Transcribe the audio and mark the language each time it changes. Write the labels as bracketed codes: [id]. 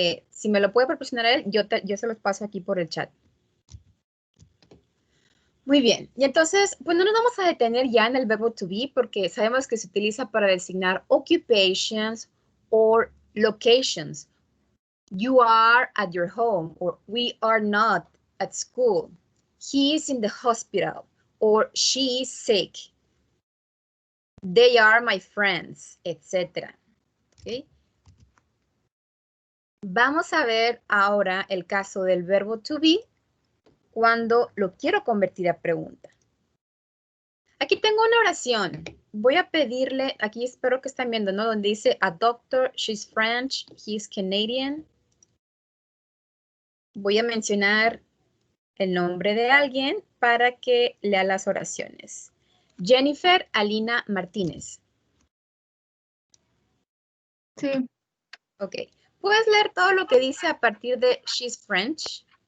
[es] Si me lo puede proporcionar él, yo se los paso aquí por el chat. Muy bien, y entonces, pues no nos vamos a detener ya en el verbo to be porque sabemos que se utiliza para designar [en] occupations or locations. You are at your home or we are not at school. he is in the hospital, or she is sick. They are my friends, etc. ¿Okay? [es] Vamos a ver ahora el caso del verbo to be cuando lo quiero convertir a pregunta. Aquí tengo una oración. Voy a pedirle, aquí espero que están viendo, ¿no? Donde dice [en] a doctor, she's French, he's Canadian. [es] Voy a mencionar el nombre de alguien para que lea las oraciones. Jennifer Alina Martínez. Sí. Ok. ¿Puedes leer todo lo que dice a partir de [en] she's French?